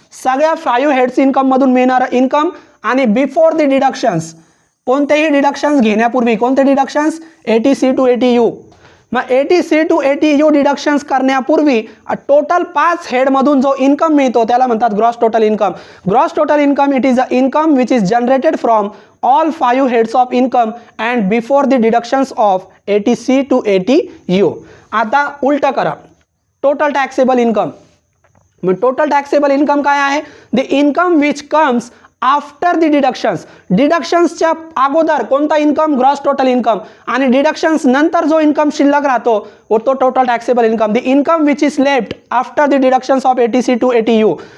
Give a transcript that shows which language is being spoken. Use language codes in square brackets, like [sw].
[mr] सगळ्या 5 heads income मधून मिळणारं इन्कम. आणि [en] before the deductions, [mr] कोणतेही डिडक्शन्स घेण्यापूर्वी. कोणते डिडक्शन्स? ATC to ATU. मग ATC टू ATU डिडक्शन्स करण्यापूर्वी टोटल 5 हेडमधून जो इन्कम मिळतो त्याला म्हणतात gross total income. [en] Gross total income it is a income which is generated from all 5 heads of income and before the deductions of ATC to ATU. [mr] आता उलट करा, total taxable income. मग total taxable income काय आहे? [en] The income which comes after the deductions. [mr] डिडक्शन्सच्या अगोदर कोणता income? [en] Gross total income. [mr] आणि deductions नंतर जो इन्कम शिल्लक राहतो तो total taxable income. [en] The income which is left after the deductions of ATC to ATU.